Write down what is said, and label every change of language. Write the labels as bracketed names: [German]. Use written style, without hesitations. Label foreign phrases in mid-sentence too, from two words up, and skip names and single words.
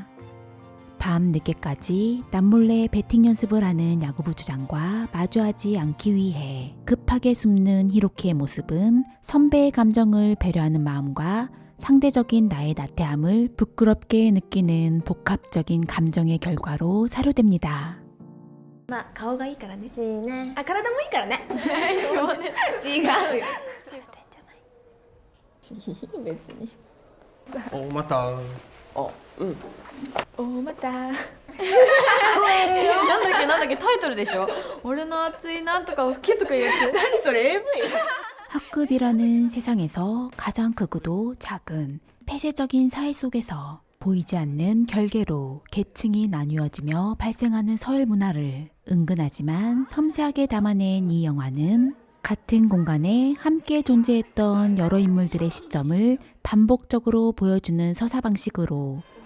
[Korean] 밤 늦게까지 남몰래 배팅 연습을 하는 야구부 주장과 마주하지 않기 위해 급하게 숨는 히로키의 모습은 선배의 감정을 배려하는 마음과 상대적인 나의 나태함을 부끄럽게 느끼는 복합적인 감정의 결과로 사료됩니다. [Japanese] まあ顔がいいからねしいねあ体もいいからね違うよ別におまた。おまたなんだっけタイトルでしょ俺の熱いなんとかを吹きとかいうやつ何それ AV? [Korean] 학급이라는 세상에서 가장 크고도 작은 폐쇄적인 사회 속에서 보이지 않는 결계로 계층이 나뉘어지며 발생하는 서열 문화를 은근하지만 섬세하게 담아낸 이 영화는 같은 공간에 함께 존재했던 여러 인물들의 시점을 반복적으로 보여주는 서사 방식으로